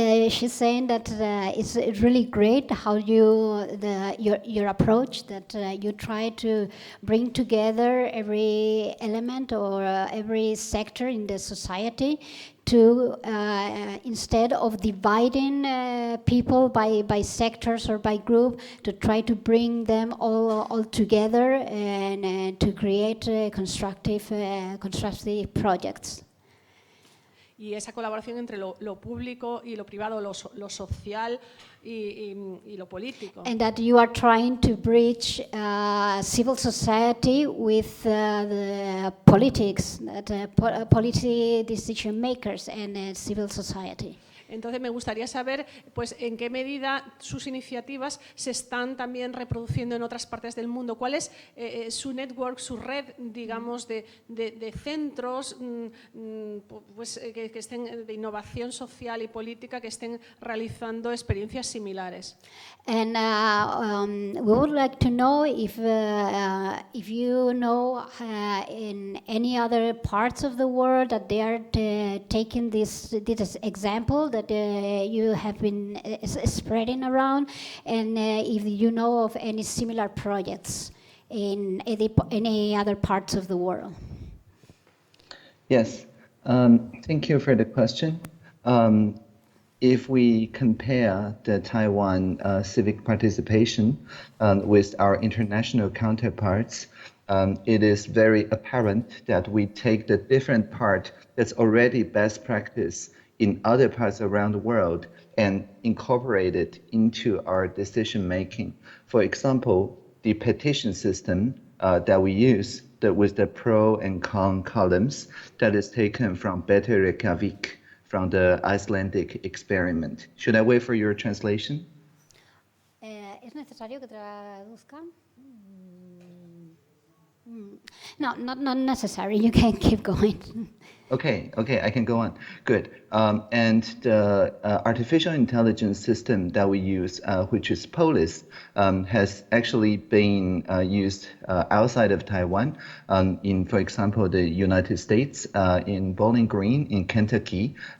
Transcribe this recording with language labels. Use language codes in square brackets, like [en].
[en] She's saying that it's really great how your approach, that you try to bring together every element or every sector in the society to instead of dividing people by sectors or by group, to try to bring them all together and to create constructive projects. [es] Y esa colaboración entre lo público y lo privado, lo social y lo político. [en] And that you are trying to bridge civil society with the politics, policy decision makers and civil society. [es] Entonces me gustaría saber pues, en qué medida sus iniciativas se están también reproduciendo en otras partes del mundo. ¿Cuál es su network, su red, digamos, de centros pues, que estén de innovación social y política que estén realizando experiencias similares? [en] And we would like to know if you know in any other parts of the world that they are taking this example that you have been spreading around, and if you know of any similar projects in any other parts of the world. Yes, thank you for the question. If we compare the Taiwan civic participation with our international counterparts, it is very apparent that we take the different part that's already best practice in other parts around the world and incorporate it into our decision making. For example, the petition system that we use with the pro and con columns that is taken from Better Reykjavik, from the Icelandic experiment. Should I wait for your translation? [es] ¿Es necesario que traduzca? [en] No, not necessary. You can keep going. Okay, I can go on. Good. And the artificial intelligence system that we use, which is POLIS, has actually been used outside of Taiwan in, for example, the United States, in Bowling Green, in Kentucky.